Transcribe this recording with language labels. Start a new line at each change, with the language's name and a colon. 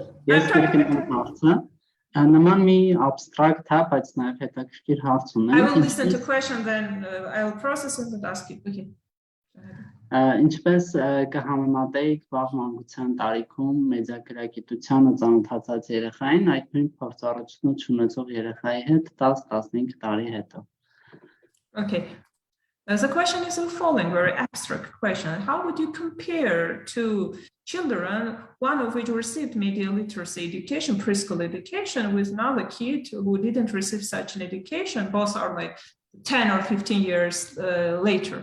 Armenian: Ես կրկնեմ հարցը։ Նման մի abstract է, բայց նաև հետաքրքիր հարց ունեմ։
English: I will listen to question, then I will process it and ask you. Okay.
Armenian: Ինչպես կհամեմատեիք վաղ մանկության տարիքում մեդիագրագիտությանը ծանոթացած երեխային այդ նույն փորձառություն ունեցող երեխայի հետ 10-15 տարի հետո։
English: Okay. The question is the following, very abstract question. How would you compare two children, one of which received media literacy education, preschool education, with another kid who didn't receive such an education? Both are like 10 or 15 years later.